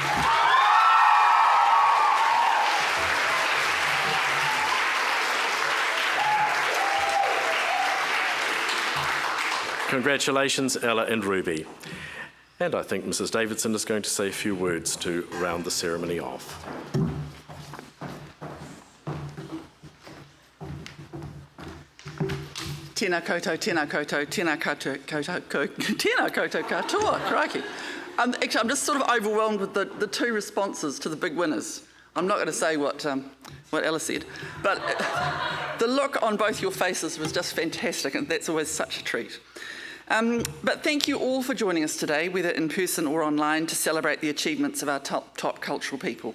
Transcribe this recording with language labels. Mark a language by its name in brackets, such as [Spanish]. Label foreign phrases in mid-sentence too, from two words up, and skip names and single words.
[English] Congratulations, Ella and Ruby. And I think Mrs. Davidson is going to say a few words to round the ceremony off. [Māori] Tēnā koutou, tēnā koutou, tēnā koutou, tēnā koutou katoa, [English] crikey. Actually, I'm just sort of overwhelmed with the 2 responses to the big winners. I'm not going to say what Ella said, but the look on both your faces was just fantastic, and that's always such a treat. But thank you all for joining us today, whether in person or online, to celebrate the achievements of our top cultural people.